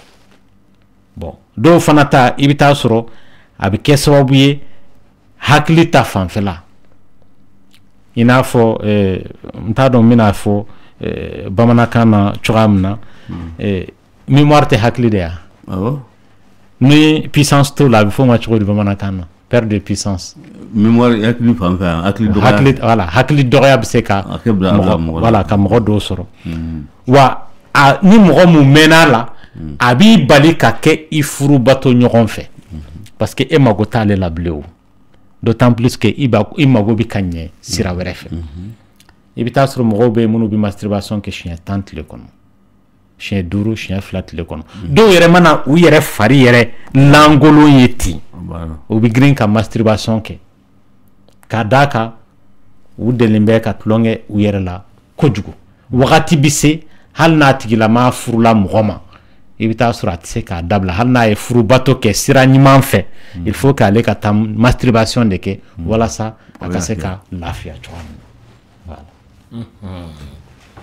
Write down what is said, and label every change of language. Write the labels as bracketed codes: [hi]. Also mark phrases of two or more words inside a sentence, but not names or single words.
[bm] bon dɔw fana ta i bɛ taa sɔrɔ a bɛ kɛ sababu ye hakili ta fanfɛla i n'a fɔ n t'a dɔn n bɛna fɔ bamanankan na cogoya min na mémoire tɛ hakili de ya ni puissance t'o la a bɛ fɔ o ma cogo di bamanankan na [fr] perte de puissance [bm] mémoire hakili fanfɛ hakili dɔgɔya voilà hakili dɔgɔya bɛ se ka voilà ka mɔgɔ dɔw sɔrɔ wa ni mɔgɔ mun mɛnna la a b'i bali ka kɛ i furubato ɲɔgɔn fɛ [fr] parce que [bm] e mago t'ale la bilen o [fr] d'autant plus que [bm] i mago bɛ ka ɲɛ sira wɛrɛ fɛ i bɛ taa sɔrɔ mɔgɔw bɛ yen minnu bɛ masturbation kɛ siɲɛ 10 tile kɔnɔ siɲɛ 5 siɲɛ 2 tile kɔnɔ dɔw yɛrɛ mana u yɛrɛ fari yɛrɛ lankolon ye ten u bɛ girin ka masturbation kɛ k'a d'a kan u delilen bɛ ka tulonkɛ u yɛrɛ la kojugu wagati bɛ se hali n'a tigilama furula mɔgɔ ma i bɛ taa sɔrɔ a tɛ se k'a dabila hali n'a ye furubato kɛ sira ɲuman fɛ [fr] il faut [bm] k'ale ka taa masturbation de kɛ walasa a ka se ka lafiya cogoya min na voilà